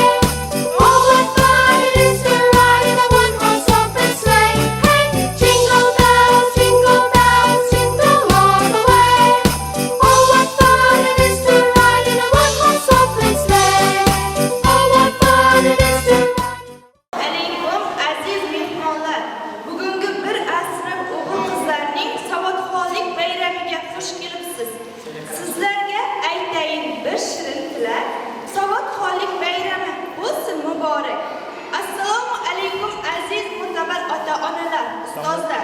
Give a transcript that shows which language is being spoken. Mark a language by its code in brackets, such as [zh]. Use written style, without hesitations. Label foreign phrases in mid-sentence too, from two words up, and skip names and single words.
[en] Oh, what fun it is to ride in a one-horse open sleigh. Hey, jingle bells, jingle all the way. Oh, what fun it is to ride in a one-horse open sleigh. Oh, what fun it is to ride. [uz] Alaykum aziz mehmonlar. Bugungi bir asrab o'g'il-qizlarning savodxonlik bayramiga xush kelibsiz. Sizlarga aytayin bir shirin tilak. Savodxonlik bayrami bo'lsin muborak. Assalomu alaykum aziz mo'tabar ota-onalar, ustozlar.